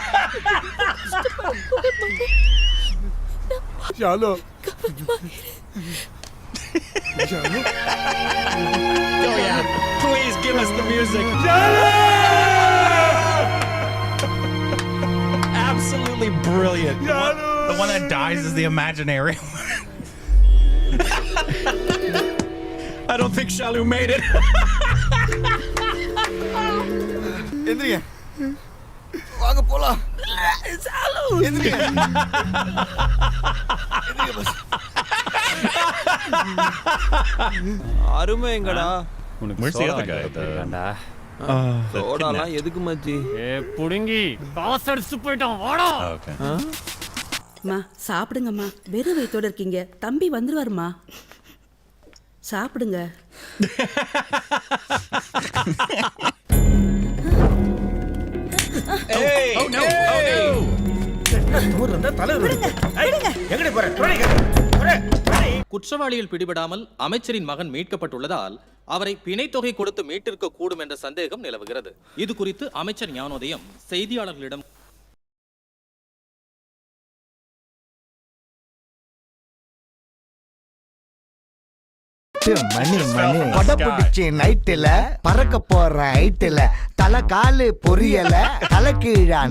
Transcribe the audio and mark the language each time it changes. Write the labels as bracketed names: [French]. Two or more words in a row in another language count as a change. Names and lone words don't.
[Tamil] ஷாலு ஷாலு. [English] Oh yeah, please give us the music. Absolutely brilliant. The one that dies is the imaginary. I don't think Shalu made it. [Tamil] எந்திரிங்க, வாங்க போலாம். எந்திரிங்க. அருமை எங்கடா? [English] Where's the other guy? [Tamil] சோடாலாம் எதுக்கு மச்சி? புடுங்கி காசு அடிச்சு போயிட்டான். வாடா. [English] Okay. [Tamil] அம்மா சாப்பிடுங்கம்மா. வெறும் வயித்தோட இருக்கீங்க. தம்பி வந்துருவாருமா. சாப்பிடுங்க. [English] Hey! Oh no! Oh no! [Tamil] குற்றவாளிகள் பிடிபடாமல் அமைச்சரின் மகன் மீட்கப்பட்டுள்ளதால் அவரை பிணைத் தொகை கொடுத்து மீட்டிருக்க கூடும் என்ற சந்தேகம் நிலவுகிறது. இது குறித்து அமைச்சர் ஞானோதயம் செய்தியாளர்களிடம் படப்பிடிச்சு நைட்டுல பறக்க போற ஹைட்டுல தலை காலு பொரியல தலை கீழான்.